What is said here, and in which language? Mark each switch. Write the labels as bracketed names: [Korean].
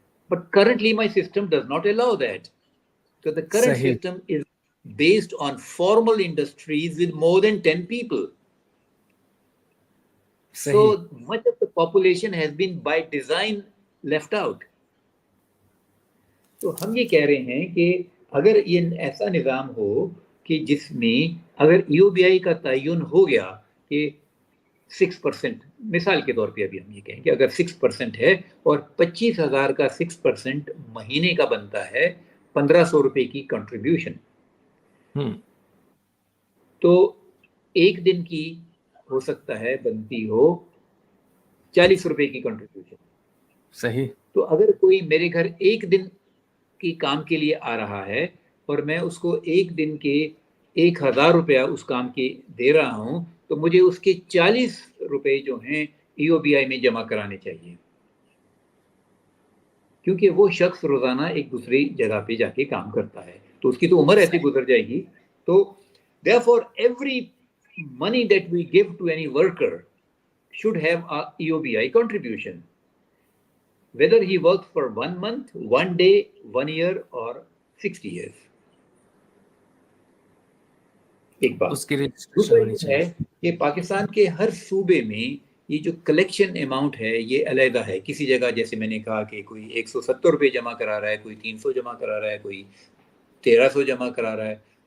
[English] But currently my system does not allow that. So the current [Urdu] Sahih. [English] system is based on formal industries with more than 10 people. [Urdu] Sahih. [English] So much of the population has been by design left out. [Urdu] تو ہم یہ کہہ رہے ہیں کہ اگر یہ ایسا نظام ہو کہ جس میں اگر EOBI کا تعین ہو گیا کہ 6%، مثال کے طور پہ ابھی ہم یہ کہیں کہ اگر 6% ہے اور 25,000 کا 6% مہینے کا بنتا ہے 1,500 روپے کی کنٹریبیوشن، تو ایک دن کی ہو سکتا ہے بنتی ہو 40 روپے کی کنٹریبیوشن. صحیح. تو اگر کوئی میرے گھر ایک دن کی کام کے لیے آ رہا ہے اور میں اس کو ایک دن کے 1,000 روپیہ اس کام کے دے رہا ہوں، تو مجھے اس کے 40 روپے جو ہیں EOBI میں جمع کرانے چاہیے، کیونکہ وہ شخص روزانہ ایک دوسری جگہ پہ جا کے کام کرتا ہے، تو اس کی تو عمر ایسی گزر جائے گی. [English] تو therefore every money that we give to any worker should have a EOBI contribution, whether he works for 1 month, 1 day, 1 year or 60 years. [Urdu] ایک بات. دوسرا یہ ہے کہ پاکستان کے ہر صوبے میں یہ جو کلیکشن اماؤنٹ ہے یہ علیحدہ ہے. کسی جگہ جیسے میں نے کہا کہ کوئی 170 روپے جمع کرا رہا ہے، کوئی 300 جمع کرا رہا ہے، کوئی 1,300 جمع کرا رہا ہے.